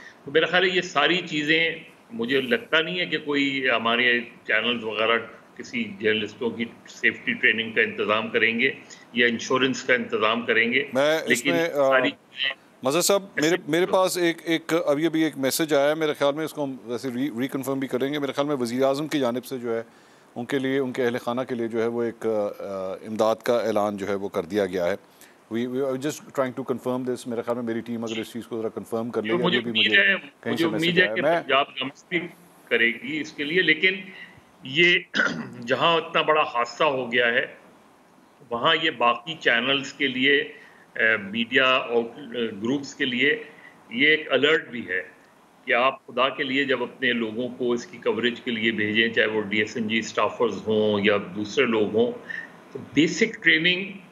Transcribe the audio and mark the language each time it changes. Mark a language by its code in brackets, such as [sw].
[ur] تو میرا خیال ہے یہ ساری چیزیں, مجھے لگتا نہیں ہے کہ کوئی ہمارے چینلز وغیرہ کسی جرنلسٹوں کی سیفٹی ٹریننگ کا انتظام کریں گے یا انشورنس کا انتظام کریں گے. لیکن ساری مظہر صاحب میرے پاس ایک ابھی ایک میسج آیا ہے, میرے خیال میں اس کو ہم ویسے ریکنفرم بھی کریں گے. میرے خیال میں وزیر اعظم کی جانب سے جو ہے ان کے لیے, ان کے اہل خانہ کے لیے جو ہے وہ ایک امداد کا اعلان جو ہے وہ کر دیا گیا ہے. [en] just trying to confirm this. [ur] میرے خیال میں میری ٹیم اگر اس چیز کو ذرا کنفرم کر لے گی. مجھے امید ہے کہ پنجاب گورنمنٹ بھی کرے گی اس کے لیے. لیکن یہ جہاں اتنا بڑا حادثہ ہو گیا ہے وہاں یہ باقی چینلز کے لیے, میڈیا گروپس کے لیے یہ ایک الرٹ بھی ہے کہ آپ خدا کے لیے جب اپنے لوگوں کو اس کی کوریج کے لیے بھیجیں, چاہے وہ DSNG اسٹافرز ہوں یا دوسرے لوگ ہوں, تو بیسک ٹریننگ